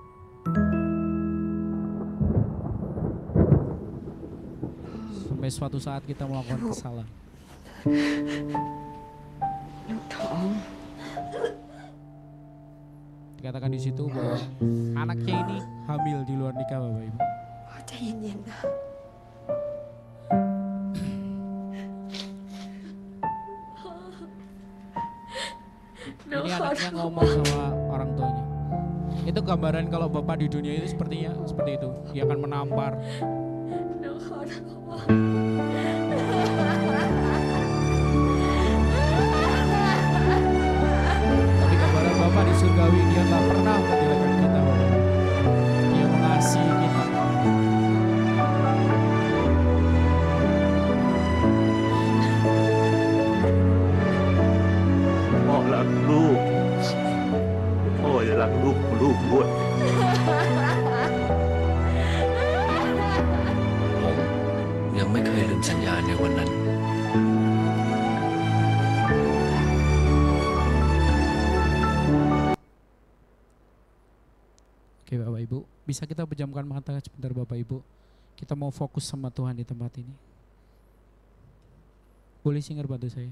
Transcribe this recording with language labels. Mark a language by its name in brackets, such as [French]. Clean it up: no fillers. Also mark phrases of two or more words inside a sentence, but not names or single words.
[Indonesian] Sampai suatu saat kita melakukan kesalahan. Dikatakan di situ bahwa anaknya ini hamil di luar nikah, Bapak Ibu. [Thai] ใจเย็นๆนะ [Indonesian] Ini anaknya ngomong sama orang tuanya. Itu gambaran kalau Bapak di dunia itu sepertinya seperti itu. Dia akan menampar. [Thai] หนูขอโทษ [Indonesian] Tapi gambaran Bapak di surgawi, dia gak pernah meninggalkan kita, Bapak. Dia mengasihi kita. [Thai] พ่อรักลูกพ่อจะรักลูกของลูกด้วย ผมยังไม่เคยลืมสัญญาในวันนั้น [Indonesian] Oke Bapak Ibu, bisa kita pejamkan mata sebentar Bapak Ibu. Kita mau fokus sama Tuhan di tempat ini. Boleh singer bantu saya?